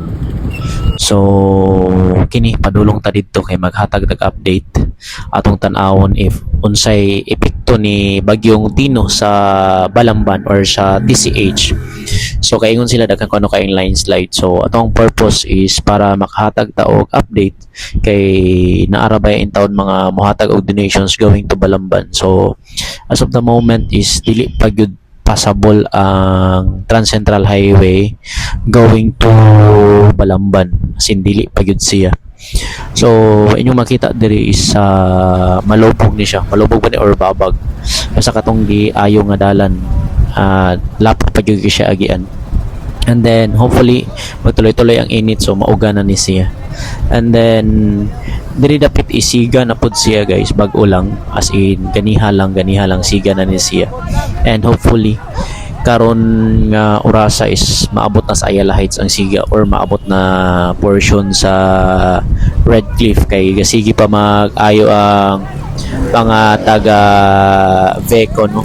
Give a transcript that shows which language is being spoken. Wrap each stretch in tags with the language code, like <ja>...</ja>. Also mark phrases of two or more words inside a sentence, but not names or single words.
<ceb>So, kini padulong ta didto kay maghatag ng update atong tan-awon if unsay epekto ni bagyong Tino sa Balamban or sa TCH. So kaingon sila daghan kuno kay landslide. So atong purpose is para makahatag ta og update kay naarabay in taon mga mohatag og donations</ceb> <en>going to</en> <ceb>Balamban. So</ceb> <en>as of the moment</en> <ceb>is dili pa gyud passable ang Trans Central Highway</ceb> <en>going to</en> <ceb>Balamban.</ceb> <en>As in</en> <ceb>dili pa gyud siya. So inyong makita diri is malubog ni siya. Malubog ba ni or babag. Basta katong di ayo nga dalan lapot pa gyud siya agian.</ceb> <en>And then hopefully</en> <ceb>magtuloy-tuloy ang init so mauga na ni siya.</ceb> <en>And then</en> <ceb>diri dapat isiga na pud siya guys bag-o lang,</ceb> <en>as in</en> <ceb>ganiha lang siga na ni siya.</ceb> <en>And hopefully</en> <ceb>karon nga orasa is maabot na sa Ayala Heights ang siga or maabot na portion sa Red Cliff kay gasigi pa mag-ayo ang mga taga Veco, no?</ceb>